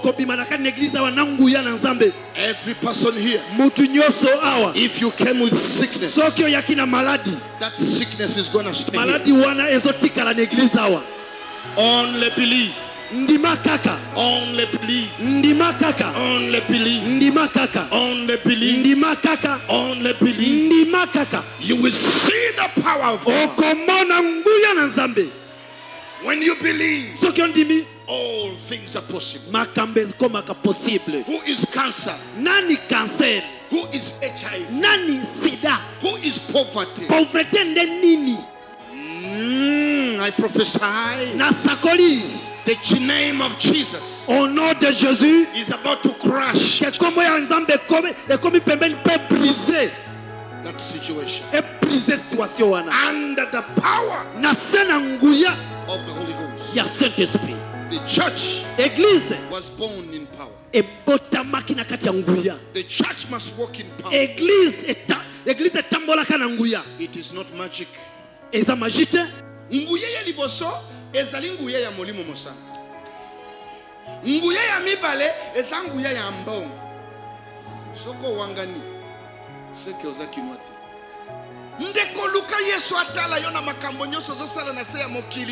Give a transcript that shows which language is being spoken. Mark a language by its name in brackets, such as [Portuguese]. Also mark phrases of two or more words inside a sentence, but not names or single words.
[English] Every person here, if you came with sickness, that sickness is going to stay here. Only believe. [Lingala] Ndimakaka [English] only believe. [Lingala] Ndimakaka [English] only believe. [Lingala] Ndimakaka [English] only believe. [Lingala] Ndimakaka [English] only believe. [Lingala] Ndimakaka [English] You will see the power of God. [Lingala] Okomona nguya na Nzambe. [English] When you believe, [Lingala] soki ondimi, [English] all things are possible. [Lingala] Makambe komaka possible. [English] Who is cancer? [Lingala] Nani cancer? [English] Who is HIV? [Lingala] Nani sida? [English] Who is poverty? [Lingala] Pauvreté nde nini? [English] I prophesy. [Lingala] Nasakoli. [English] The name of Jesus, [French] au nom de Jésus, [English] is about to crash that situation under the power of the Holy Ghost. The church Église was born in power. The church must walk in power. It is not magic. [Lingala] Nguye liboso ezali nguye ya molimo mosanga. Nguye ya mibale eza nguye ya mbongo. Soko wangani seke ozakinwati. Ndeko luka Yesu atala yo na makambo nyoso zosala na se ya mokili.